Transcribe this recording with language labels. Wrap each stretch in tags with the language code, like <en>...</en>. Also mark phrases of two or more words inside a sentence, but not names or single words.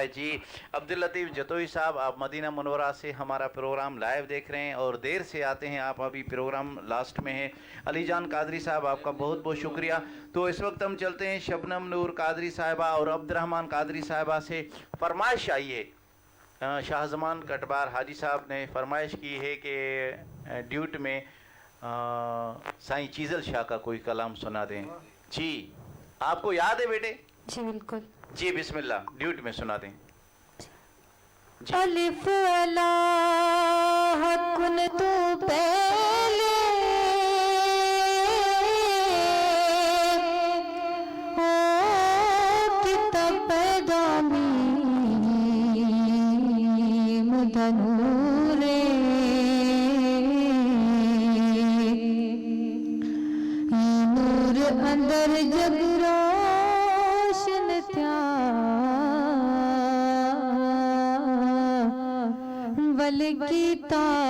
<ur>جی عبداللطیف جتوئی صاحب آپ مدینہ منورہ سے ہمارا</ur> <en>program live</en> <ur>دیکھ رہے ہیں اور دیر سے آتے ہیں, آپ ابھی</ur> <en>program last</en> <ur>میں ہیں. علی جان قادری صاحب آپ کا بہت بہت شکریہ. تو اس وقت ہم چلتے ہیں شبنم نور قادری صاحبہ اور عبد الرحمن قادری صاحبہ سے. فرمائش آئی ہے شاہ زمان کٹبار حاجی صاحب نے فرمائش کی ہے کہ ڈیوٹ میں سائیں چیجل شاہ کا کوئی کلام سنا دیں. جی آپ کو یاد ہے بیٹے? جی بالکل. جی بسم اللہ، ڈیوٹ میں سنا دیں.</ur> <pa>الف اللہ کن تو پہلے ہو کتاب پیدا میم دھنورے نور اندر جگ روشن تیاں ول کیتا</pa>